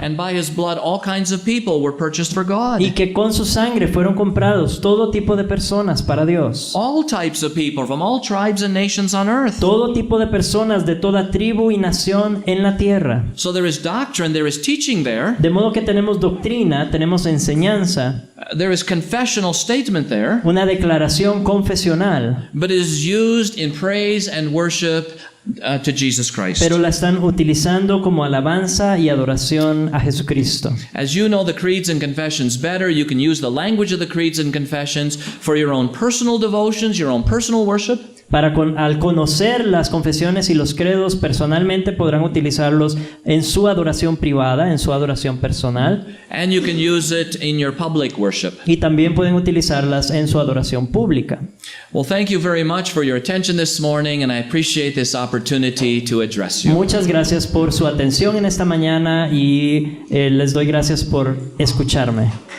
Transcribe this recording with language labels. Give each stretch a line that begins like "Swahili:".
English: And by his blood, all kinds of people were purchased for God.
Spanish: y que con su sangre fueron comprados todo tipo de personas para Dios.
English: All types of people from all tribes and nations on earth.
Spanish: Todo tipo de personas de toda tribu y nación en la tierra.
English: So there is doctrine, there is teaching there.
Spanish: De modo que tenemos doctrina, tenemos enseñanza,
English: There is confessional statement there.
Spanish: una declaración confesional,
English: But it is used in praise and worship to Jesus Christ.
Spanish: pero la están utilizando como alabanza y adoración a Jesucristo.
English: As you know the creeds and confessions better, you can use the language of the creeds and confessions for your own personal devotions, your own personal worship.
Spanish: Al conocer las confesiones y los credos personalmente, podrán utilizarlos en su adoración privada, en su adoración personal,
English: And you can use it in your public worship.
Spanish: y también pueden utilizarlas en su adoración pública.
English: Well, thank you very much for your attention this morning, and I appreciate this opportunity to address you.
Spanish: Muchas gracias por su atención en esta mañana y les doy gracias por escucharme.